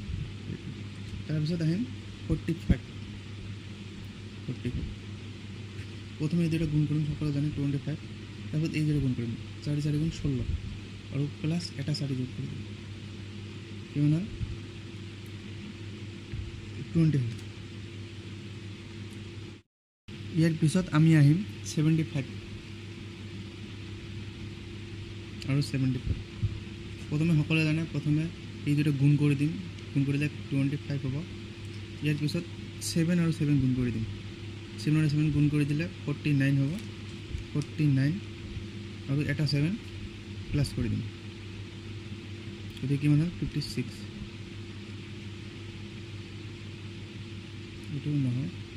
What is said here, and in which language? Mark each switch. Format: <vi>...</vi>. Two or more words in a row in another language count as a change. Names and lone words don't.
<bn>তারপর আহিম 45 প্রথমে এই দুটো গুণ করুন সকলে জানেন 25 তারপর এই দুটো গুণ করুন 4 4 গুণ 16 আর প্লাস এটা 4 যোগ করে দিন কেমন হয় 20।</bn> <as>ইয়ার পিছত আমি আহিম</as> <bn>75 আর 75 প্রথমে সকলে জানে প্রথমে এই দুটো গুণ করে দিন গুণ করে দিলে 25 হব।</bn> <as>ইয়ার পিছত</as> <bn>7 আর 7 গুণ করে দিন 7 আর 7 গুণ করে দিলে 49 হব 49 আর এটা 7 প্লাস করে দিন এতে কি মানে 56</bn> <as>এটাও নহয়।</as>